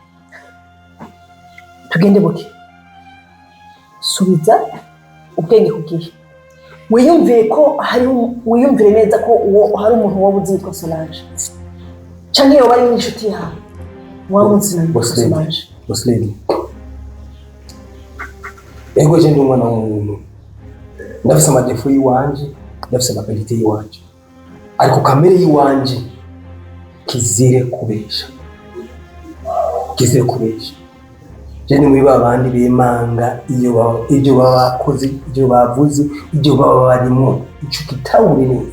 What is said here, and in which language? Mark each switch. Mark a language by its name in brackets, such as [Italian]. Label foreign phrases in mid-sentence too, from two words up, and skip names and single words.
[Rundi] Tugende buke. Subiza ubwenge kugihe. Wiyumvire neza ko hari umuntu wabuze yitwa Solange. Canke yo bari inshuti yawe. Wamunsi na Solange. [English] Boss lady. [Rundi] Ego je ndi umwana w'umuntu. Ndafise amadefu yiwanje, ndafise amabilite yiwanje. Ariko kamere yiwanje kizire kubesha. Kizire kubesha. Je ni muri babandi bimanga ibyo bakoze, ibyo bavuze, ibyo baba barimo, ico kitawuri neza.